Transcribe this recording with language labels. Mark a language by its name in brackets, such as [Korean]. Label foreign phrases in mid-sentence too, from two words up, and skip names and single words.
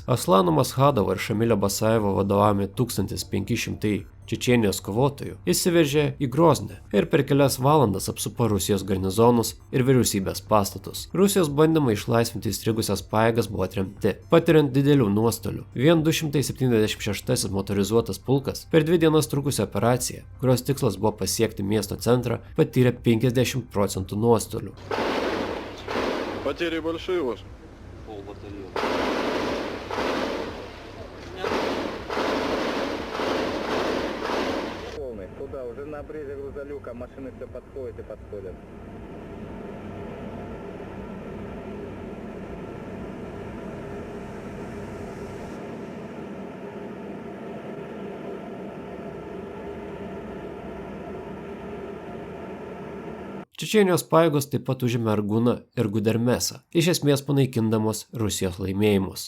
[Lithuanian] Aslano Maschadovo ir Šamilio Basajevo vadovavami 1500 Čečėnijos kovotojų įsiveržė į Groznį ir per kelias valandas apsupo Rusijos garnizonus ir vyriausybės pastatus. Rusijos bandymai išlaisvinti įstrigusias pajėgas buvo atremti, patiriant didelių nuostolių. Vien 276 motorizuotas pulkas per 2 dienas trukusią operaciją, kurios tikslas buvo pasiekti miesto centrą, patyrė 50% nuostolių. [Russian] Потери большие ваши? Туда, уже на обрезе грузолюка, машины все подходят и подходят. [Lithuanian] Čečėnijos pajėgos taip pat užėmė Arguną ir Gudermesą, iš esmės panaikindamos Rusijos laimėjimus.